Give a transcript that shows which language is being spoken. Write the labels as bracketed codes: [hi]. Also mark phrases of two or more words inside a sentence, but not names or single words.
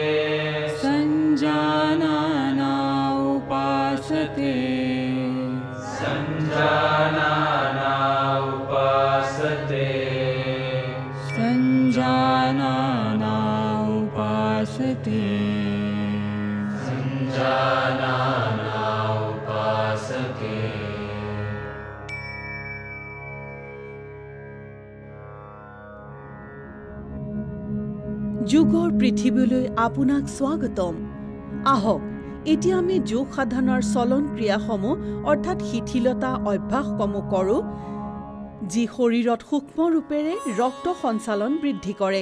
[sa] संजानाना उपासते संजानाना उपासते संजानाना उपासते संजानाना उपासते। [as] যোগৰ পৃথিৱীলৈ আপোনাক স্বাগতম। আহক এতিয়া আমি যোগ সাধনাৰ চলন ক্ৰিয়াসমূহ অৰ্থাৎ শিথিলতা অভ্যাসসমূহ কৰোঁ যি শৰীৰত সূক্ষ্ম ৰূপেৰে ৰক্ত সঞ্চালন বৃদ্ধি কৰে।